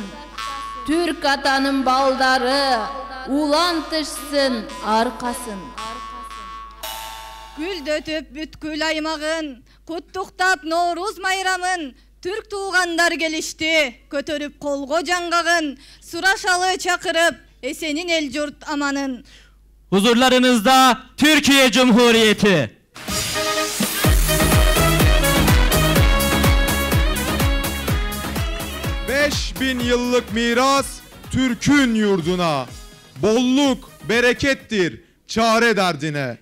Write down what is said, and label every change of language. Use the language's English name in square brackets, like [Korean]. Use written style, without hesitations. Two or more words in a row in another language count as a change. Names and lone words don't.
[Kyrgyz] Түрк атанын балдары улантышсын аркасын. Гүлдөтүп бүткүл аймагын, куттуктап Норуз майрамын. Түрк туугандар келишти, көтөрүп колго жаңгагын. Сурашалы чакырып, эсенин эл журт аманын. [Turkish] Huzurlarınızda Türkiye Cumhuriyeti. Bin yıllık miras Türk'ün yurduna. Bolluk, berekettir çare derdine.